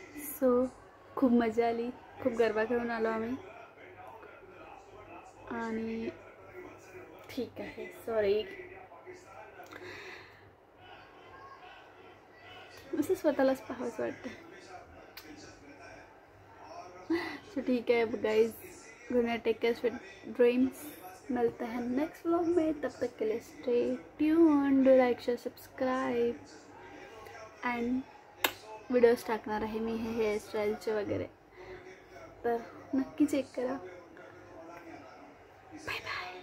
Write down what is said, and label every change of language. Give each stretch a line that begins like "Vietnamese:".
Marathi: So खूप मजा आली, खूप गरबा खेळून आलो आम्ही आणि ठीक आहे. सॉरी, असं स्वतःलाच पाहावंच वाटतं.
English: So ठीक है guys, good night, take care, sweet dreams.
Hindi: मिलते हैं नेक्स्ट व्लॉग में. तब तक के लिए stay tuned, like share subscribe.
Marathi: And videos टाकणार आहे मी हे हेअरस्टाईलचे वगैरे, तर नक्की चेक करा. Bye bye.